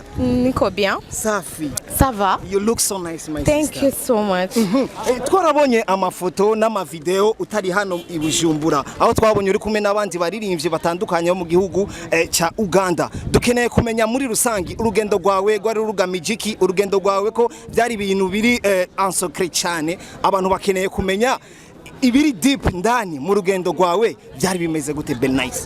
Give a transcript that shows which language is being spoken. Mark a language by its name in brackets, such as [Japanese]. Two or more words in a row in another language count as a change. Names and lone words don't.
[Swahili] niko bien safi [French] ça va [English] you look so nice my thank sister. you so much [Rundi] twarabonye amafoto n'amavideo utari hano i Bujumbura aho twabonye uri kumwe n'abandi baririmbye batandukanye mu gihugu ca Uganda dukeneye kumenya muri rusangi urugendo rwawe rwari rugamije iki urugendo rwawe ko byari ibintu biri [French] en secret [Rundi] cyane abantu bakeneye kumenya ibiri deep ndani mu rugendo rwawe byari bimeze gute BELLE9ICE